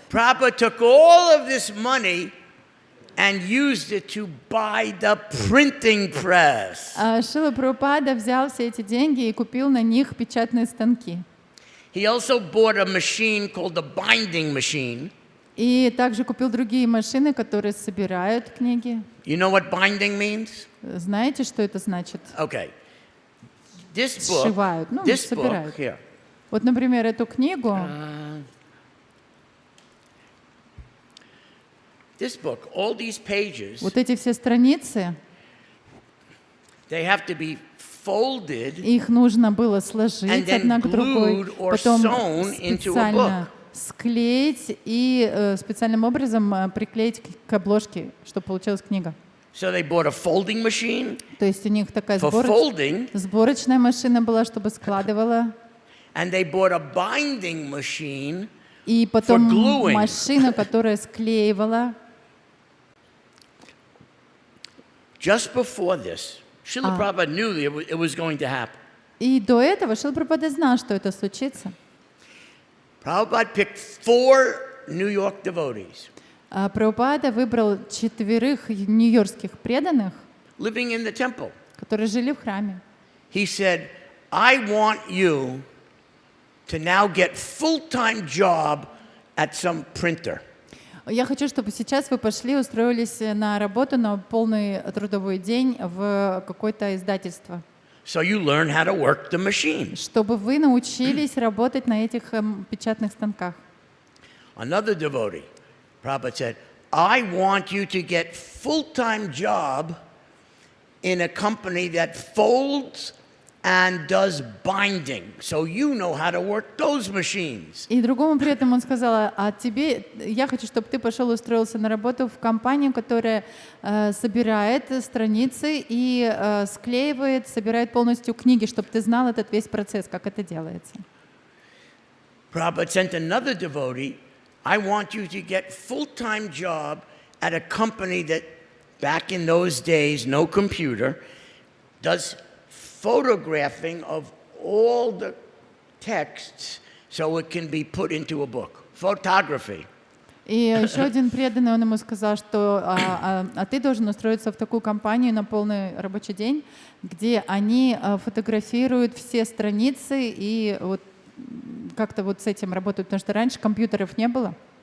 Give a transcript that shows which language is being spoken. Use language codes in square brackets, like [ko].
[en] Prabhupada took all of this money and used it to buy the printing press. [ru] Шрила Прабхупада взял все эти деньги и купил на них печатные станки. [en] He also bought a machine called the binding machine. [ru] И также купил другие машины, которые собирают книги. [en] You know what binding means? [ru] Знаете, что это значит? [en] Okay. This book, [ru] Сшивают, ну, [en] this [ru] собирают. [en] book here. [ru] Вот, например, эту книгу. [en] This book, all these pages, [ru] Вот эти все страницы, [en] they have to be folded [ru] их нужно было сложить [en] and then [ru] одна к другой, [en] glued or [ru] потом [en] sewn into a [ru] специально [en] book. [ru] склеить и специальным образом приклеить к обложке, чтобы получилась книга. [en] So they bought a folding machine [ru] То есть у них такая [en] for folding, [ru] сборочная машина была, чтобы складывала, [en] and they bought a binding machine [ru] и потом [en] for gluing. [ru] машина, которая склеивала. [en] Just before this, Srila Prabhupada knew it was going to happen. [ru] И до этого Шрила Прабхупада знал, что это случится. [en] Prabhupada picked 4 New York devotees [ru] Прабхупада выбрал 4 нью-йоркских преданных, [en] living in the temple. [ru] которые жили в храме. [en] He said, I want you to now get full-time job at some printer. [ru] Я хочу, чтобы сейчас вы пошли, устроились на работу на полный трудовой день в какое-то издательство. [en] So you learn how to work the machine. [ru] Чтобы вы научились работать на этих печатных станках. [en] Another devotee, Prabhupada said, I want you to get full-time job in a company that folds and does binding, so you know how to work those machines. [ru] И другому при этом он сказал: а тебе, я хочу, чтобы ты пошел и устроился на работу в компанию, которая собирает страницы и склеивает, собирает полностью книги, чтобы ты знал этот весь процесс, как это делается. [en] Prabhupada sent another devotee, I want you to get full-time job at a company that, back in those days, no computer, does photographing of all the texts so it can be put into a book. Photography. [ru] И еще один преданный, он ему сказал, что ты должен устроиться в такую компанию на полный рабочий день, где они фотографируют все страницы и вот как-то вот с этим работают, потому что раньше компьютеров не было.